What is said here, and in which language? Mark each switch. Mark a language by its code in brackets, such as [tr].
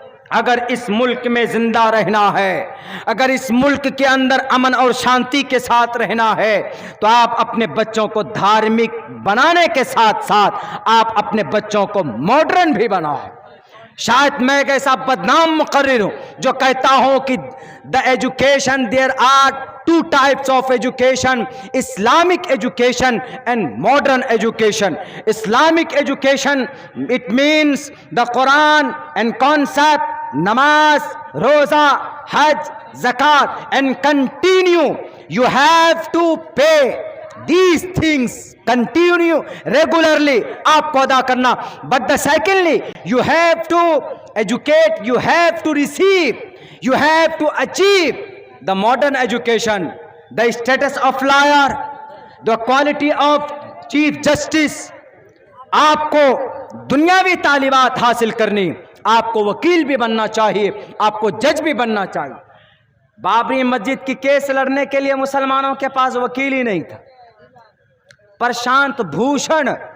[ur] اگر اس ملک میں زندہ رہنا ہے، اگر اس ملک کے اندر امن اور شانتی کے ساتھ رہنا ہے، تو آپ اپنے بچوں کو دھارمک بنانے کے ساتھ ساتھ آپ اپنے بچوں کو ماڈرن بھی بناؤ۔ شاید میں ایک ایسا بدنام مقرر ہوں جو کہتا ہوں کہ [en] the education, there are two types of education: Islamic education and modern education. Islamic education, it means the Quran and concept, namaz, roza, hajj, zakat, and continue. You have to pay these things, continue regularly [ur] آپ کو ادا کرنا. [en] But the secondly, you have to educate, you have to receive, you have to achieve the modern education, the status of lawyer, the quality of chief justice. [ur] آپ کو دنیاوی تعلیمات حاصل کرنی، آپ کو وکیل بھی بننا چاہیے، آپ کو جج بھی بننا چاہیے۔ بابری مسجد کی کیس لڑنے کے لیے مسلمانوں کے پاس وکیل ہی نہیں تھا۔ پرشانت بھوشن